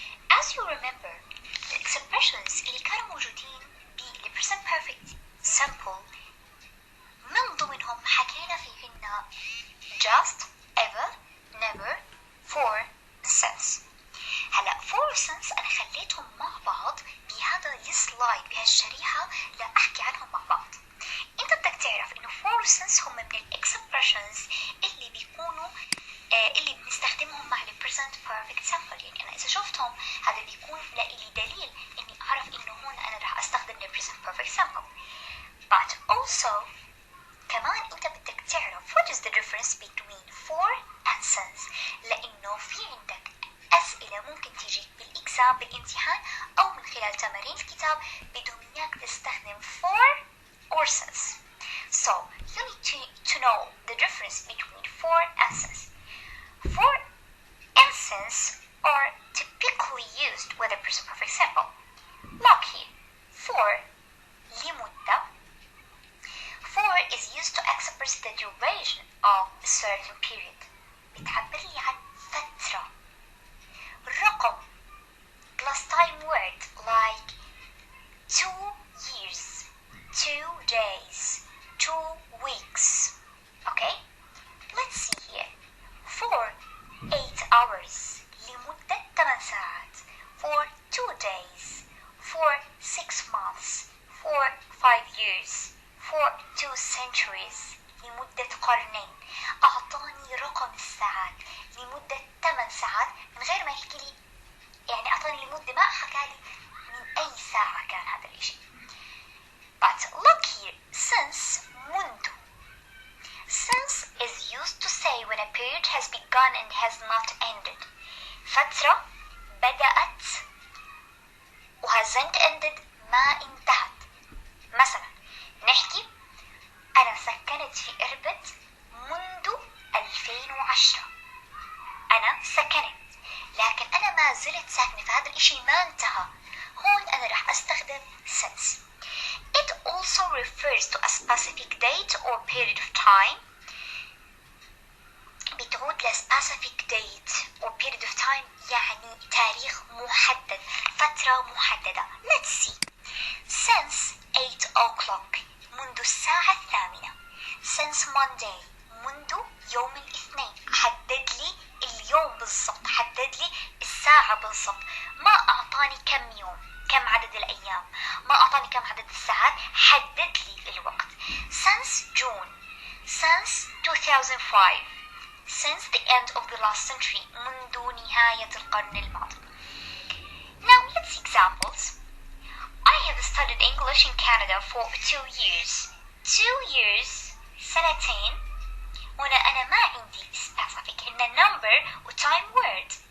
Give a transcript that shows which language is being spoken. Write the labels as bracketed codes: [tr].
[en] As you remember, the expressions [ar] اللي كانوا موجودين ب [en] present perfect simple [ar] من ضمنهم حكينا فيهن [en] just, ever, never, for, since. [ar] هلا for since أنا خليتهم مع بعض بهذا السلايد بهالشريحة لأحكي عنهم مع بعض. أنت بدك تعرف إنه for since هم من الإكسبريشنز اللي بيكونوا اللي بنستخدمهم مع ال present perfect simple. يعني أنا إذا شفتهم هذا بيكون لإلي دليل إني أعرف إنه هون أنا راح أستخدم ال present perfect simple. [en] But also [ar] كمان أنت بدك تعرف [en] what is the difference between for and since. [ar] لأنه في عندك أسئلة ممكن تيجي بالإكزام بالامتحان أو من خلال تمارين الكتاب بدهم إياك تستخدم for or since. [en] So you need to know the difference between for and since. For and since are typically used with a present perfect simple. Look here. For لمدة. For is used to express the duration of a certain period. [ar] بتعبر لي عن فترة. رقم [en] plus time word like 2 years, 2 days, 2 weeks. Okay? Let's see here. For 8 hours [ar] لمدة 8 ساعات. [en] For 2 days. For 6 months. For 5 years. For 2 centuries [ar] لمدة قرنين. أعطاني رقم الساعات لمدة 8 ساعات من غير ما يحكي لي يعني أعطاني المدة ما حكى لي من أي ساعة كان هذا الإشي. [en] But look here. Since منذ. Since is used to say when a period has begun and has not ended. [ar] فترة بدأت و [en] hasn't ended [ar] ما انتهت. مثلا نحكي أنا سكنت في إربد منذ 2010. أنا سكنت لكن أنا ما زلت ساكنة فهذا الإشي ما انتهى. هون أنا راح أستخدم since. [en] It also refers to a specific date or period of time بتعود [ar] قبل [en] specific date or period of time [ar] يعني تاريخ محدد، فترة محددة. [en] Let's see. Since 8 o'clock [ar] منذ الساعة 8. [en] Since Monday [ar] منذ يوم الاثنين. حدد لي اليوم بالضبط، حدد لي الساعة بالضبط. ما أعطاني كم يوم، كم عدد الأيام، ما أعطاني كم عدد الساعات، حدد لي الوقت. [en] Since June. Since 2005. Since the end of the last century. [ar] منذ نهاية القرن الماضي. [en] Now let's see examples. I have studied English in Canada for 2 years. 2 years. سنتين. [ar] هنا أنا ما عندي specific إن number و time word.